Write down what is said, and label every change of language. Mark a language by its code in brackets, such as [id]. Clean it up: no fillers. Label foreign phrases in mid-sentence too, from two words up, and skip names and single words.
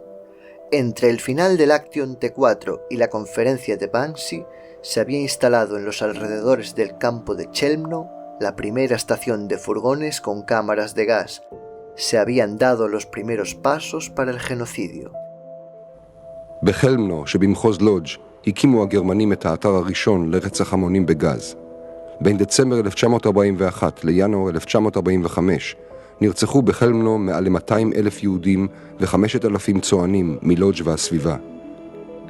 [es] Entre el final del Action T4 y la conferencia de Wannsee, se había instalado en los alrededores del campo de Chelmno la primera estación de furgones con cámaras de gas. Se habían dado los primeros pasos para el genocidio. [he] בחלמנו שבמחוז לודג' הקימו הגרמנים את האתר הראשון לרצח המונים בגז. בין דצמבר 1941 לינואר 1945 נרצחו בחלמנו מעל ל-200,000 יהודים ו5,000 צוענים מלודג' והסביבה.